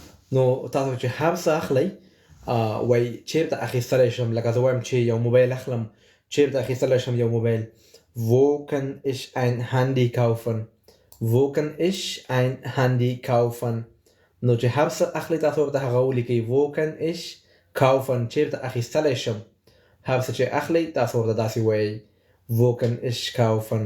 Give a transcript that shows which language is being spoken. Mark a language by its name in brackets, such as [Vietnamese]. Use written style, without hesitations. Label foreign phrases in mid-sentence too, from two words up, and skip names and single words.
[Pashto] نو تاسو چې هر څه اخلئ وای چیرته اخیستلی شم، لکه زه وایم چې یو موبایل اخلم، چیرته اخیستلی شم یو موبایل. [German] Wo kann ich ein Handy kaufen? Wo kann ich ein Handy kaufen? [Pashto] نو چې هر څه اخلي تاسو ورته هغه ولیکئ. [German] Wo kann ich kaufen؟ [Pashto] چیرته اخیستلی شم. هر څه چې اخلي تاسو ورته داسې وایئ. [German] Wo kann ich kaufen؟